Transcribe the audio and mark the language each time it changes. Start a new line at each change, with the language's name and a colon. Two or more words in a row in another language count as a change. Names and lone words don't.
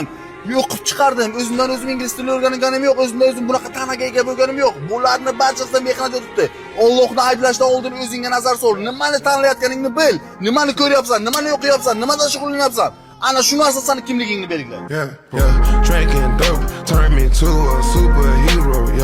Uzbek: Yo'qib chiqardim. O'zimdan o'zim ingliz tilini o'rganganim yo'q. O'zimdan o'zim bunaqa tanaga ega bo'lganim yo'q. Bularni barchasidan mehnat yotibdi. Allohni ayblashdan oldin o'zingga nazar sol. Nimani tanlayotganingni bil. Nimani ko'ryapsan, nimani o'qiyapsan, nimadan shug'ullanyapsan. Ana shu narsa seni kimligingni belgilaydi.
English: Yeah, drinking dope turned me to a superhero.